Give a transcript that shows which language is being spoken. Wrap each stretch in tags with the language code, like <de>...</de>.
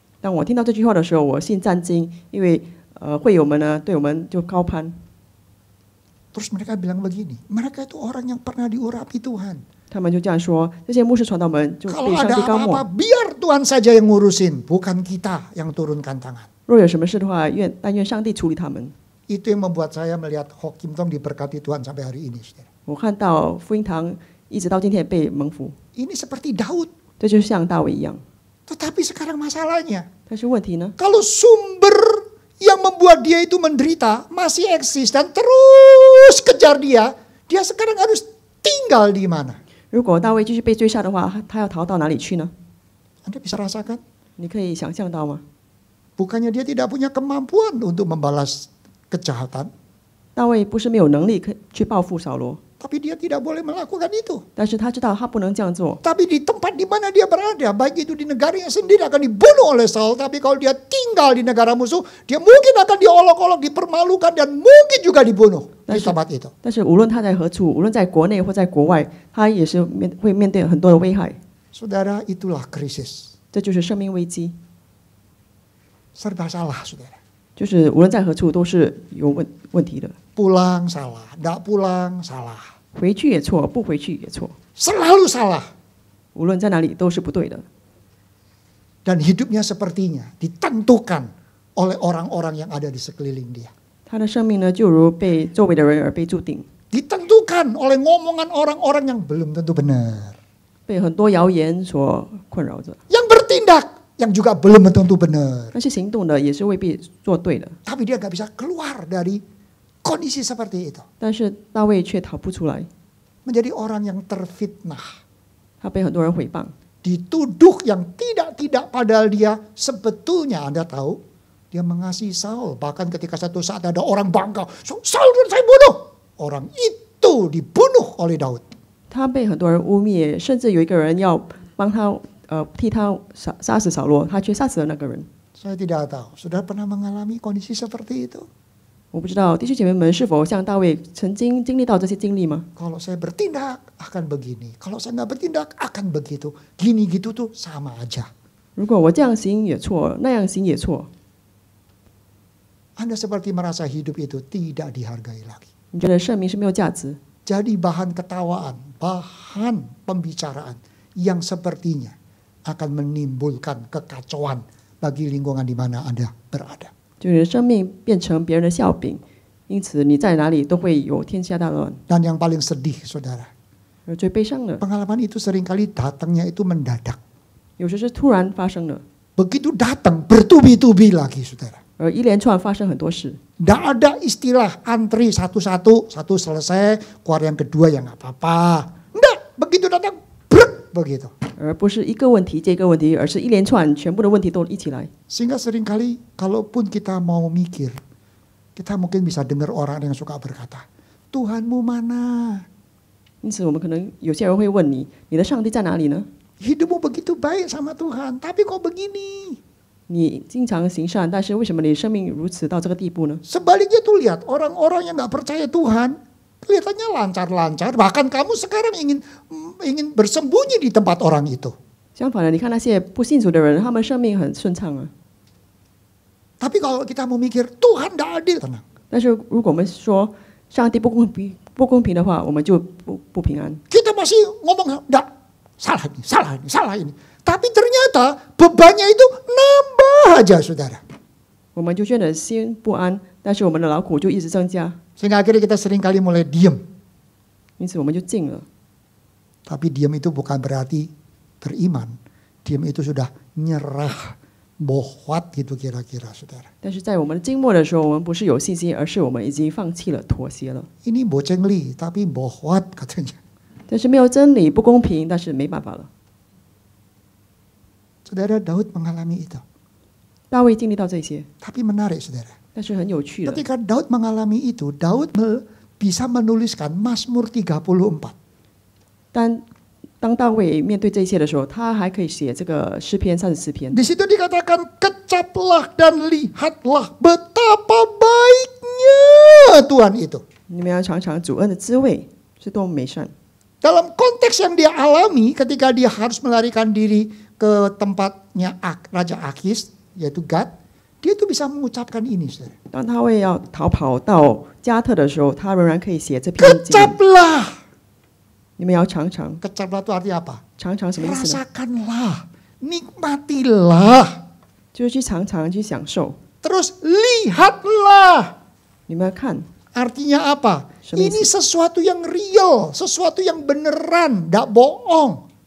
<zh>当我听到这句话的时候，我心战惊，因为会友们呢对我们就高攀。</zh> <id>Terus mereka bilang begini, mereka itu orang yang pernah diurapi Tuhan.</id> <zh>他们就这样说，这些牧师传道们就</zh> <id>Kalau</id> <zh>被上</zh> <id>ada</id> <zh>帝高</zh> <id>apa-apa,</id> <zh>抹。</zh> <id>biar Tuhan saja yang ngurusin, bukan kita yang turunkan tangan.</id> <zh>若有什么事的话，但愿上帝处理他们。</zh> <id>Itu yang membuat saya melihat Hokim Tong diberkati Tuhan sampai hari ini, saudara.</id> <zh>我看到福音堂一直到今天也被蒙福，</zh> <id>Ini seperti Daud.</id> <zh>这就像大卫一样。</zh> <id>Tetapi sekarang masalahnya,</id> <zh>但是问题呢？</zh> <id>kalau sumber yang membuat dia itu menderita masih eksis dan terus kejar dia, dia sekarang harus tinggal di mana?</id> <zh>如果大卫继续被追杀的话，他要逃到哪里去呢？</zh> <id>Anda bisa rasakan?</id> <zh>你可以想象到吗？</zh> <id>Bukannya dia tidak punya kemampuan untuk membalas kejahatan,</id> <zh>大卫不是没有能力去报复扫罗，</zh> <id>tapi dia tidak boleh melakukan itu.</id> <zh>但是他知道他不能这样做。</zh> <id>Tapi di tempat di mana dia berada, baik itu di negaranya sendiri akan dibunuh oleh Saul, tapi kalau dia tinggal di negara musuh, dia mungkin akan diolok-olok, dipermalukan, dan mungkin juga dibunuh di tempat itu.</id> <zh>但是无论他在何处，无论在国内或在国外，他也是会面对很多的危害。</zh> <id>Saudara, itulah krisis.</id> <zh>这就是生命危机，</zh> <id>Serba salah, saudara.</id> <zh>就是无论在何处都是有问题的。</zh> <id>Pulang salah, tidak pulang salah.</id> <zh>回去也错，不回去也错，</zh> <id>Selalu salah.</id> <zh>无论在哪里都是不对的。</zh> <id>Dan hidupnya sepertinya ditentukan oleh orang-orang yang ada di sekeliling dia.</id> <zh>他的生命呢，就如被周围的人而被注定，</zh> <id>Ditentukan oleh ngomongan orang-orang yang belum tentu benar.</id> <zh>被很多谣言所困扰着。</zh> <id>Yang bertindak yang juga belum tentu benar.</id> <zh>那些行动的也是未必做对的，</zh> <id>Tapi dia gak bisa keluar dari kondisi seperti itu.</id> <zh>但是大卫却逃不出来，</zh> <id>Menjadi orang yang terfitnah.</id> <zh>他被很多人毁谤，</zh> <id>Dituduh yang tidak-tidak, padahal dia sebetulnya, Anda tahu, dia mengasihi Saul. Bahkan ketika satu saat ada orang bangga, Saul saya bunuh. Orang itu dibunuh oleh Daud.</id> <zh>他被很多人污蔑，甚至有一个人要帮他替他杀死扫罗，他却杀死了那个人。</zh> <id>Saya tidak tahu, sudah pernah mengalami kondisi seperti itu?</id> <zh>我不知道弟兄姐妹们是否像大卫曾经经历到这些经历吗？</zh> <id>Kalau saya bertindak akan begini, kalau saya nggak bertindak akan begitu. Gini gitu tuh sama aja.</id> <zh>如果我这样行也错，那样行也错，</zh> <id>Anda seperti merasa hidup itu tidak dihargai lagi.</id> <zh>你觉得生命是没有价值，</zh> <id>Jadi bahan ketawaan, bahan pembicaraan yang sepertinya akan menimbulkan kekacauan bagi lingkungan di mana Anda berada.</id> <zh>就是生命变成别人的笑柄，因此你在哪里都会有天下大乱。</zh> <id>Dan yang paling sedih, saudara,</id> <zh>而最悲伤的，</zh> <id>pengalaman itu seringkali datangnya itu mendadak.</id> <zh>有时是突然发生的，</zh> <id>Begitu datang, bertubi-tubi lagi, saudara.</id> <zh>而一连串发生很多事，</zh> <id>Tidak ada istilah antri satu-satu, satu selesai, keluar yang kedua ya nggak apa-apa. Enggak, begitu datang, brek, begitu.</id> <zh>而不是一个问题接一个问题，而是一连串全部的问题都一起来。</zh> <id>Sehingga seringkali kalaupun kita mau mikir, kita mungkin bisa dengar orang yang suka berkata, Tuhanmu mana?</id> <zh>因此，我们可能有些人会问你：你的上帝在哪里呢？</zh> <id>Hidupmu begitu baik sama Tuhan, tapi kok begini?</id> <zh>你经常行善，但是为什么你生命如此到这个地步呢？</zh> <id>Sebaliknya tuh lihat orang-orang yang nggak percaya Tuhan, kelihatannya lancar-lancar. Bahkan kamu sekarang ingin bersembunyi di tempat orang itu.</id> <zh>相反的，你看那些不信主的人，他们生命很顺畅啊。</zh> <id>Tapi kalau kita mau mikir Tuhan tidak adil, tenang.</id> <zh>但是如果我们说上帝不公平的话，我们就不平安。</zh> <id>Kita masih ngomong enggak, salah ini, salah ini, salah ini. Tapi ternyata bebannya itu nambah aja, saudara.</id> <zh>我们就觉得心不安，但是我们的劳苦就一直增加，</zh> <id>Sehingga akhirnya kita seringkali mulai diam.</id> <zh>因此我们就静了。</zh> <id>Tapi diam itu bukan berarti beriman. Diam itu sudah nyerah, bohwat gitu kira-kira, saudara.</id> <zh>但是在我们静默的时候，我们不是有信心，而是我们已经放弃了、妥协了。</zh> <id>Ini bocengli, tapi bohwat katanya.</id> <zh>但是没有真理，不公平，但是没办法了。</zh> <id>Saudara, Daud mengalami itu.</id> <zh>大卫经历到这些，</zh> <id>Tapi menarik, saudara.</id> <zh>但是很有趣的。</zh> <id>Ketika Daud mengalami itu, Daud bisa menuliskan Mazmur 34.</id> <zh>当大卫面对这些的时候，他还可以写这个诗篇34篇。</zh> <id>Di situ dikatakan, kecaplah dan lihatlah betapa baiknya Tuhan itu.</id> <zh>你们要尝尝主恩的滋味，是多么美善。</zh> <id>Dalam konteks yang dia alami ketika dia harus melarikan diri ke tempatnya Raja Akis, yaitu Gad, dia itu bisa mengucapkan ini, saudara.</id> <zh>当大卫要逃跑到加特的时候，他仍然可以写这篇经文。</zh> <id>Kecaplah.</id> <zh>你们要尝尝，</zh> <id>Kecaplah itu artinya apa?</id> <zh>尝尝什么意思呢？</zh> <id>Rasakanlah, nikmatilah,</id> <zh>就是去尝尝，去享受。</zh> <id>terus lihatlah.</id> <zh>你们要看，</zh> <id>Artinya apa? Semisi. Ini sesuatu yang real, sesuatu yang beneran, tidak bohong.</id>